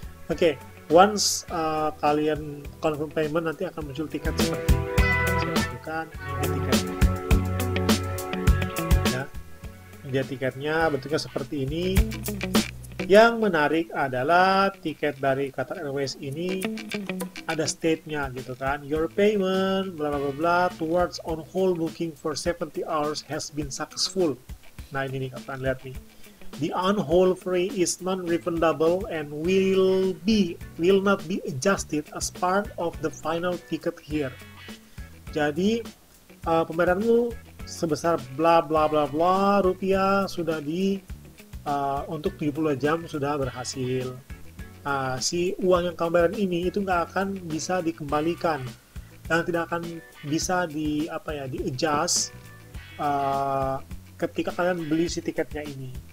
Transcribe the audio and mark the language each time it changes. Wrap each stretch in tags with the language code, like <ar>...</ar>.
<id>Oke, once kalian</id> <en>confirm payment,</en> <id>nanti akan muncul tiket seperti ini. Saya tunjukkan ini tiketnya. Ya, dia tiketnya bentuknya seperti ini. Yang menarik adalah tiket dari Qatar Airways ini ada state-nya, gitu kan.</id> <en>Your payment bla bla bla towards on hold booking for 70 hours has been successful.</en> <id>Nah, ini nih kalian lihat nih.</id> <en>The on hold fee is non-refundable and will not be adjusted as part of the final ticket here.</en> <id>Jadi pembayaranmu sebesar bla bla bla bla rupiah sudah untuk 70 jam sudah berhasil. Si uang yang kamu bayar ini itu nggak akan bisa dikembalikan dan tidak akan bisa di-adjust ketika kalian beli si tiketnya ini.</id>